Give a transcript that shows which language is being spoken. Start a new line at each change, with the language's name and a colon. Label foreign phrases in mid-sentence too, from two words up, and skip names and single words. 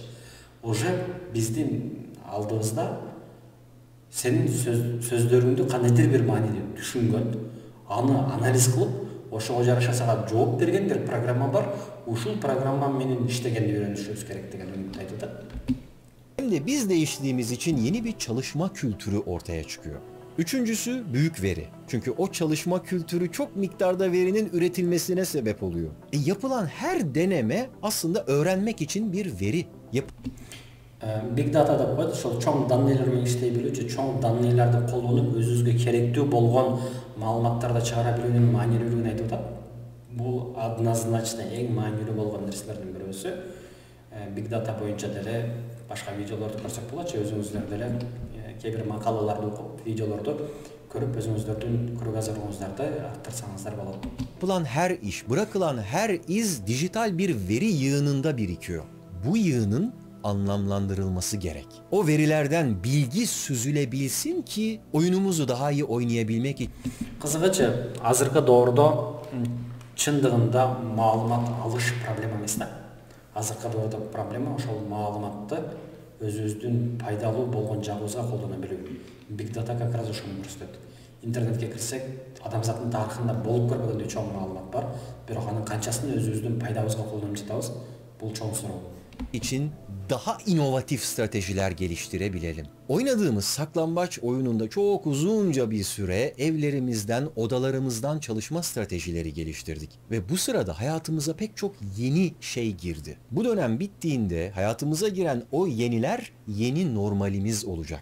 Kyrgyz: Уже биздин алдыбызда сенин сөздөрүңдү кандайдыр бир мааниде түшүнгөн, аны анализ кылып, ошого жараша сага жооп берген бир программа бар. Ушул программа менен иштегенди үйрөнүшүбүз керек деген үмүттү айтып атат.
Turkish: Hem de biz değiştiğimiz için yeni bir çalışma kültürü ortaya çıkıyor. Üçüncüsü büyük veri. Çünkü o çalışma kültürü çok miktarda verinin üretilmesine sebep oluyor. Yapılan her deneme aslında öğrenmek için bir veri.
English: Big data
Kyrgyz: деп коет, ошол чоң данныйлар менен иштей билүүчү, чоң данныйларды колдонуп өзүбүзгө керектүү болгон маалыматтарды чыгара билүүнүн маанилүүлүгүн айтып атат. Бул однозначно эң маанилүү болгон нерселердин бирөөсү.
English: Big data
Kyrgyz: боюнча деле башка видеолорду көрсөк болот, өзүңүздөр деле кээ бир макалаларды окуп, видеолорду көрүп өзүңүздөрдүн кругозоруңуздарды арттырсаңыздар болот.
Turkish: Yapılan her iş, bırakılan her iz dijital bir veri yığınında birikiyor. Bu yığının anlamlandırılması gerek. O verilerden bilgi süzülebilsin ki oyunumuzu daha iyi oynayabilmek için.
Kyrgyz: Кызыгычы, азыркы доордо чындыгында маалымат алыш проблема эмес да. Азыркы доордо проблема ошол маалыматты өзүбүздүн пайдалуу болгон жагыбызга колдоно билүү.
English: Big data
Russian: как раз
Kyrgyz: ошону көрсөтөт. Интернетке кирсек, адамзаттын тарыхында болуп көрбөгөндөй чоң маалымат бар, бирок анын канчасын өзүбүздүн пайдабызга колдонуп жатабыз? Бул чоң суроо.
Turkish: için daha inovatif stratejiler geliştirebilelim. Oynadığımız saklambaç oyununda çok uzunca bir süre evlerimizden, odalarımızdan çalışma stratejileri geliştirdik. Ve bu sırada hayatımıza pek çok yeni şey girdi. Bu dönem bittiğinde hayatımıza giren o yeniler yeni normalimiz olacak.